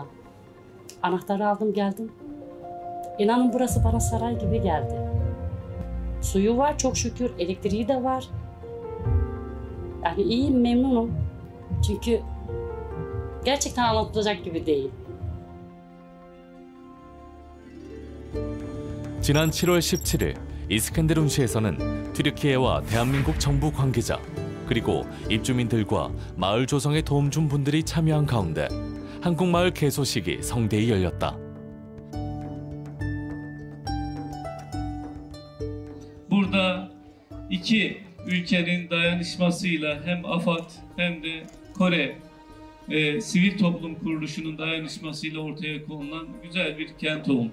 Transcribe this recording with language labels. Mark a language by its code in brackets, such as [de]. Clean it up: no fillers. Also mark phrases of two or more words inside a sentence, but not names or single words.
[tr] Anahtarı aldım geldim. İnanın burası bana saray gibi geldi. Suyu var çok şükür. Elektriği de var. Yani iyiyim, memnunum. Çünkü gerçekten anlatılacak gibi değil. [ko] 지난 7월 17일 이스켄데룬시에서는 튀르키예와 대한민국 정부 관계자 그리고 입주민들과 마을 조성에 도움 준 분들이 참여한 가운데 한국마을 개소식이 성대히 열렸다. [tr] Burada iki ülkenin dayanışmasıyla hem AFAD hem de Kore sivil toplum kuruluşunun dayanışmasıyla ortaya konulan güzel bir kent oldu.